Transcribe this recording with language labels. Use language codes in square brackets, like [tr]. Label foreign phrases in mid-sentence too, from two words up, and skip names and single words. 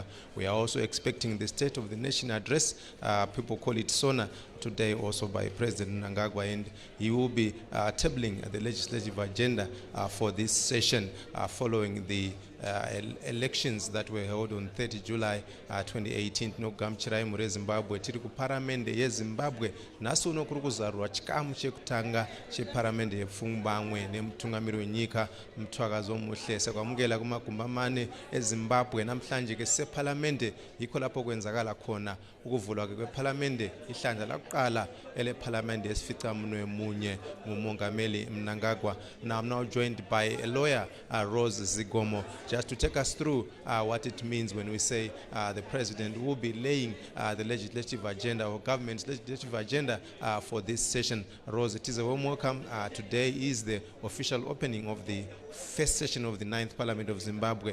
[en] We are also expecting the State of the Nation address, people call it SONA, today also by President Mnangagwa, and he will be tabling the legislative agenda for this session following the elections that were held on 30 July 2018. [sn] Nogamchirai mure Zimbabwe tiri ku parliament ye Zimbabwe naso uno kuri kuzarwa chikamu chekutanga cheparliament yepfumbamwe nemutungamiri wenyika [nd] Mthwakazi Omuhle kwamukela kumagumba mane eZimbabwe namhlanje ke separliament yikho lapho kwenzakala khona ukuvulwa kweparliament ihlandla lakuqala ele parliament yesificamunwe munye ngumongameli Mnangagwa. [en] Now I'm now joined by a lawyer, Rose Zigomo, just to take us through what it means when we say the president will be laying the legislative agenda or government's legislative agenda for this session. Rose, it is a warm welcome. Today is the official opening of the first session of the 9th Parliament of Zimbabwe.